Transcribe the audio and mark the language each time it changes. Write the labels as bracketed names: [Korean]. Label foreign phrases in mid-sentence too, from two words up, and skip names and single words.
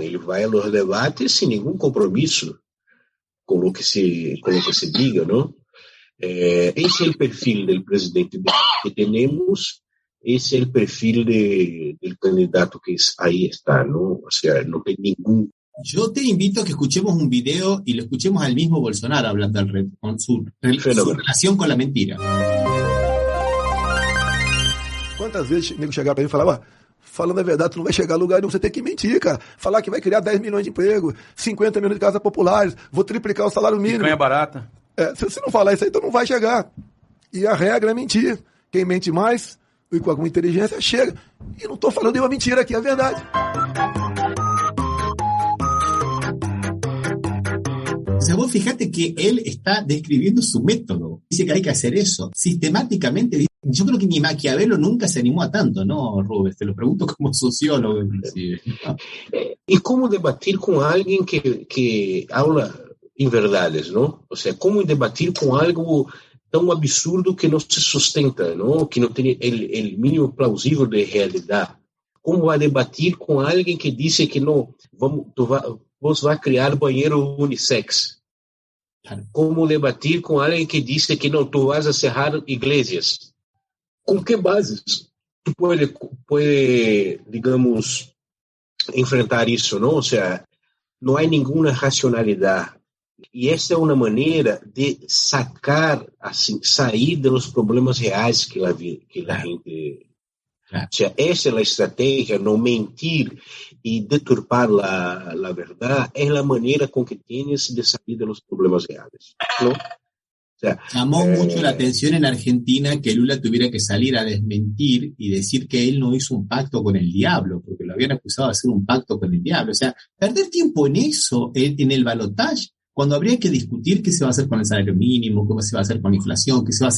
[Portuguese] Ele vai aos debates sem nenhum compromisso com o que se diga, não? Esse é o perfil do presidente que temos, esse é o perfil do candidato que aí está, não? Ou seja, não tem nenhum. [Spanish] Yo te invito a que escuchemos un video y lo escuchemos al mismo Bolsonaro hablando con su relación con la mentira. [Portuguese] Quantas vezes o nego chegava pra mim e falava, falando a verdade, tu não vai chegar a lugar nenhum, você tem que mentir, cara. Falar que vai criar 10 milhões de empregos, 50 milhões de casas populares, vou triplicar o salário mínimo. Picanha barata. Se você não falar isso aí, então não vai chegar. E a regra é mentir. Quem mente mais, e com alguma inteligência, chega. E não estou falando de uma mentira aqui, é a verdade. [Spanish] O sea, vos fíjate que él está describiendo su método. Dice que hay que hacer eso sistemáticamente. Yo creo que ni Maquiavelo nunca se animó a tanto, ¿no, Rubens? Te lo pregunto como sociólogo, inclusive. [Portuguese] E como debater com alguém que habla em verdades, não? Ou seja, como debater com algo tão absurdo que não se sustenta, não? Que não tem o mínimo plausível de realidade. Como vai debater com alguém que diz que não, você vai criar banheiro unissex? Como debater com alguém que diz que não, [Spanish] tu vas a cerrar igrejas? [Portuguese] Com que bases tu pode, digamos, enfrentar isso, não? Ou seja, não há nenhuma racionalidade. E essa é uma maneira de sair dos problemas reais que a gente... [Spanish] O sea, [Portuguese] essa é a estratégia, não mentir e deturpar a verdade, é a maneira com que tienes de sair dos problemas reais, ¿no? [Spanish] O sea, llamó mucho la atención en Argentina que Lula tuviera que salir a desmentir y decir que él no hizo un pacto con el diablo, porque lo habían acusado de hacer un pacto con el diablo. O sea, perder tiempo en eso, en el balotaje, cuando habría que discutir qué se va a hacer con el salario mínimo, cómo se va a hacer con la inflación, qué se va a hacer.